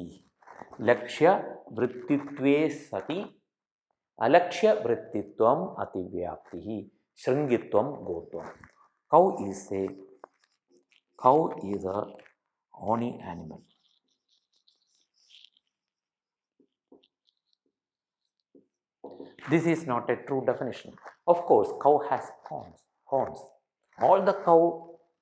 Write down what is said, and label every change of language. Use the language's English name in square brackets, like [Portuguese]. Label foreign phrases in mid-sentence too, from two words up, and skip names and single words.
[Sanskrit] Lakshya vrittitve sati alashya vrittitvam Atipyapti. Shringitvam gotvam. [English] Cow is a horny animal. This is not a true definition. Of course, cow has horns.